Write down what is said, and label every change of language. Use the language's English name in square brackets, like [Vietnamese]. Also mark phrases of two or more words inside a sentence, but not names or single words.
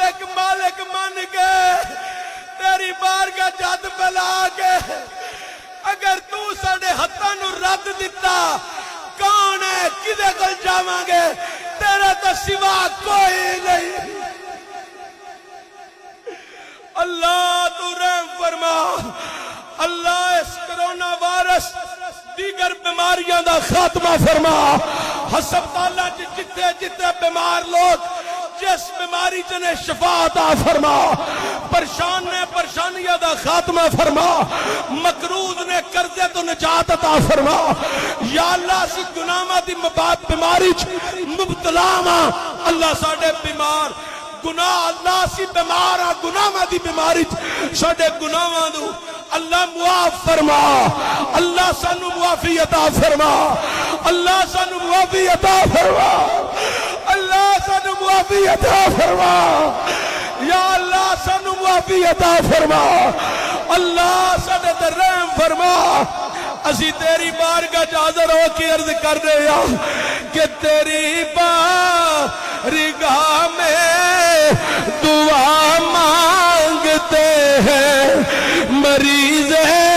[Punjabi] مالک من کے تیری بارگاہ جد بلا کے اگر تو ساڈے ہتھاں نو رد دتا کون ہے کدے کول جاواں گے تیرے تو سوا کوئی نہیں اللہ تو رحم فرما اللہ اس کرونا وائرس دیگر بیماریاں دا خاتمہ فرما ہسپتالاں جتھے جتھے بیمار لوگ جس بیماری جنہیں شفا عطا فرما پریشان نے پریشانیاں دا خاتمہ فرما مقروض نے قرضے تو نجات عطا فرما یا اللہ سی گناہاں دی بیماری مبتلا ہاں اللہ ساڈے بیمار گناہ اللہ سی بیمار ہاں گناہاں دی بیماری ساڈے گناہاں دو اللہ معاف فرما اللہ سانو معافی عطا فرما اللہ سانو معافی عطا فرما اللہ سانو معافی عطا فرما یا اللہ سانو معافی عطا فرما اللہ ساڈے تے رحم فرما اسی تیری بارگاہ وچ حاضر ہو کے عرض کر رہے ہاں کہ تیری [Urdu] بارگاہ میں دعا مانگتے ہیں مریض ہے